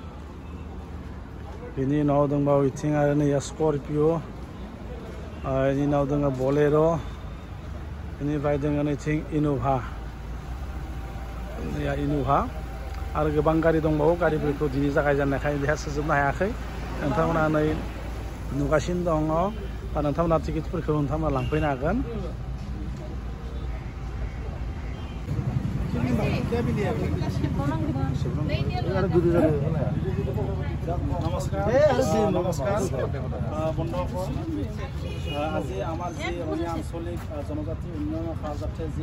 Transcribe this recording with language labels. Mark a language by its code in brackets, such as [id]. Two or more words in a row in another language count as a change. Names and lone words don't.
[brx] बेनि उनाव दंबावो बिथिं आरो नैया स्करपिय' बेनि उनाव दङ बलेर' बेनिफ्राय दोङो नैथिं इन'भा आरो गोबां गारि दंबावो गारिफोरखौ दिनै जागायजेननायखाय बेहा सोजोबनो हायाखै नोंथांमोना नै नुगासिनो दङ बा नोंथांमोना टिकेटफोरखौ नोंथांमोना लांफैनो हागोन [as] নমস্কাৰ বন্ধুসকল আজি আমাৰ যি ৰঙিয়া আঞ্চলিক জনজাতি উন্নয়ন সহযাত্ৰী যি